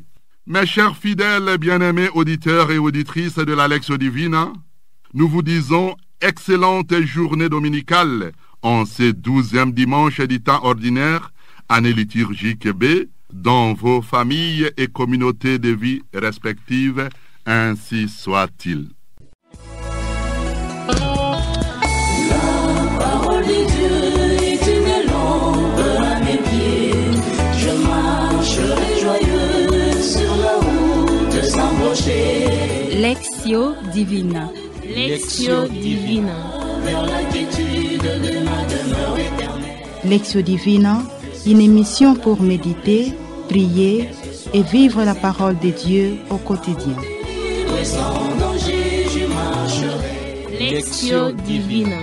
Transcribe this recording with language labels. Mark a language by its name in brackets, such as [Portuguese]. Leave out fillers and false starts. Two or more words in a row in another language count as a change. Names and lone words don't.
[French] Mes chers fidèles bien-aimés auditeurs et auditrices de la Lectio Divina, nous vous disons excellente journée dominicale en ce 12e dimanche du temps ordinaire, année liturgique B, dans vos familles et communautés de vie respectives, ainsi soit-il. La parole de Dieu est une lampe à mes pieds. Je marcherai joyeux sur la route sans broncher. Lectio Divina. Lectio Divina. Vers la quiétude de ma demeure éternelle. Lectio Divina, une émission pour méditer, prier et vivre la parole de Dieu au quotidien. Et sans danger, je marcherai. Lectio Divina.